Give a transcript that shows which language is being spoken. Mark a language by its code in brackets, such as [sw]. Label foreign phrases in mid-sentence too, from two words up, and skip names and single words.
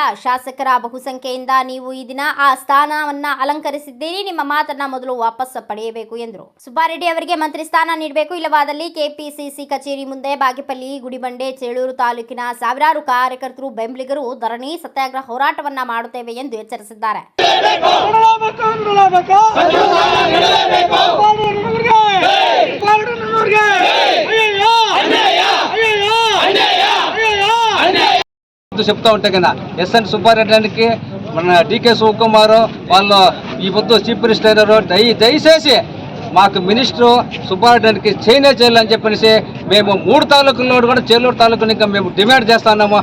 [kn] ಶಾಸಕರ ಬಹುಸಂಖ್ಯೆಯಿಂದ ನೀವು ಈ ದಿನ ಆ ಸ್ಥಾನವನ್ನ ಅಲಂಕರಿಸಿದ್ದೀರಿ. ನಿಮ್ಮ ಮಾತನ್ನ ಮೊದಲು ವಾಪಸ್ ಪಡೆಯಬೇಕು ಎಂದರು. ಸುಬ್ಬಾರೆಡ್ಡಿ ಅವರಿಗೆ ಮಂತ್ರಿ ಸ್ಥಾನ ನೀಡಬೇಕು. ಇಲ್ಲವಾದಲ್ಲಿ ಕೆಪಿಸಿಸಿ ಕಚೇರಿ ಮುಂದೆ ಬಾಗೇಪಲ್ಲಿ, ಗುಡಿಬಂಡೆ, ಚೇಳೂರು ತಾಲೂಕಿನ ಸಾವಿರಾರು ಕಾರ್ಯಕರ್ತರು, ಬೆಂಬಲಿಗರು ಧರಣಿ, ಸತ್ಯಾಗ್ರಹ ಹೋರಾಟವನ್ನ ಮಾಡುತ್ತೇವೆ ಎಂದು ಎಚ್ಚರಿಸಿದ್ದಾರೆ. [te] చెప్తా ఉంటే కదా ఎస్ఎన్ సుబ్బారెడ్డికి మన డికే శివకుమార్ వాళ్ళు ఈ పొద్దు [en] chief minister [te] దయచేసి మాకు మినిస్టరు సుబ్బారెడ్డికి చేయాలని చెప్పేసి మేము 3 తాలూకుల్లో కూడా చేలూరు తాలూకుని ఇంకా మేము డిమాండ్ చేస్తున్నాము.